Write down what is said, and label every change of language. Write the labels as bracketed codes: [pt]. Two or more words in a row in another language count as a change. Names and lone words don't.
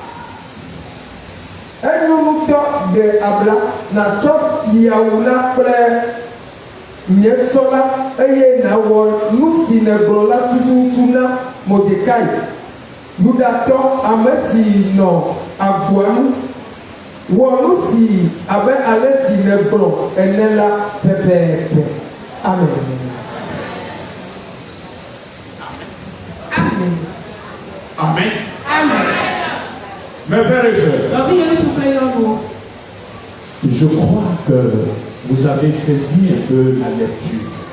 [ee] Enyo ŋutɔ ɖe abla natsɔ fiawu la kple nye sɔ la eye nawɔ nu si negblɔ la tututu na Mordekai, Yudatɔ ame si nɔ agboa nu. Wɔ nu si abe ale si negblɔ ene la pɛpɛpɛ. Amen. Amen. Amen. Amen. [fr] Mes frères et sœurs, je crois que vous avez saisi un peu la lecture.